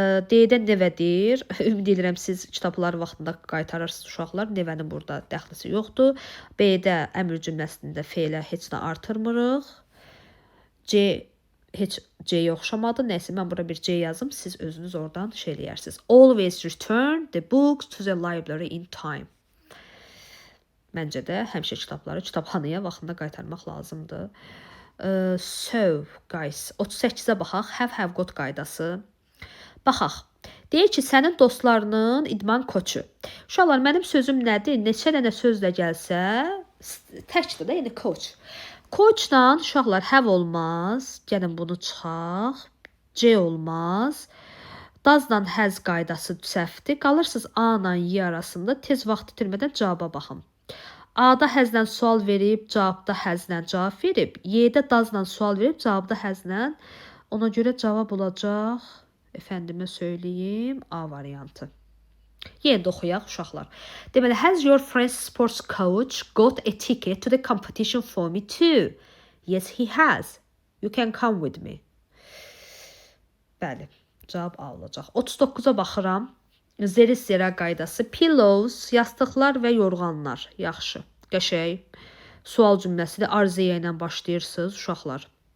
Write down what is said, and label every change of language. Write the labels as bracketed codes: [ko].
[az] D-də nevədir. Ümid edirəm siz kitabları vaxtında qaytarırsınız uşaqlar. Nevənin burada dəxlisi yoxdur. B-də əmr cümləsində feilə heç nə artırmırıq. Heç C-yə oxşamadı. Nəysə, mən bura bir C yazım. Siz özünüz oradan şey eləyərsiniz. [en] Always return the books to the library in time. [az] Məncə də həmişə kitabları kitabxanaya vaxtında qaytarmaq lazımdır. [en] So, guys, [az] 38-ə baxaq. Have got qaydası. Baxaq. Deyir ki, sənin dostlarının idman koçu. Uşaqlar, mənim sözüm nədir? Neçə dənə sözlə gəlsə, təkdir də, yəni coach. Coachla uşaqlar have olmaz. Gəlin bunu çıxaq. C olmaz. Does-la has qaydası səhvdir. Qalırsınız A ilə Y arasında. Tez vaxt itirmədən cavaba baxın. A-da has-lə sual verib, cavabda has-lə cavab verib. Y-də does-la sual verib, cavabda has-lə. Ona görə cavab olacaq, əfəndimə söyləyim, A variantı. Yenə də oxuyaq uşaqlar. [en] Deməli, has your friend's sports coach got a ticket to the competition for me too? Yes, he has. You can come with me. [az] Bəli. Cavab A olacaq. 39-a baxıram. Zeris zera qaydası. Pillows, yastıqlar və yorğanlar. Yaxşı. Qəşəng. Sual cümləsidir. Arziyə ilə başlayırsınız uşaqlar.